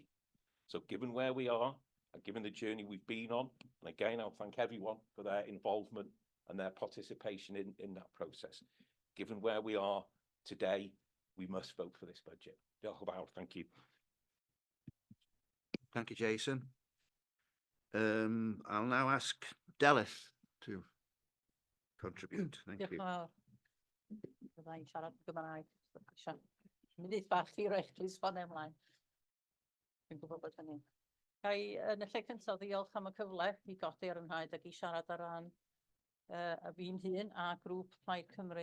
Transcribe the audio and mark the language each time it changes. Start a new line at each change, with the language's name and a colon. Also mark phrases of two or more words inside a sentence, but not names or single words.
English: So given where we are, and given the journey we've been on, and again, I'll thank everyone for their involvement and their participation in that process. Given where we are today, we must vote for this budget. Thank you. Thank you, Jason. I'll now ask Delith to contribute. Thank you.
Welsh: Byddai'n siarad Gymraeg. Munud bach i roi plîs ffonio ymlaen. Dwi'n gwybod bod hynny. Gai yn y lle cyntaf ddiolch am y cyfle i godi'r ymwneud ac i siarad ar ran y fi'n hun a grŵp Plaid Cymru.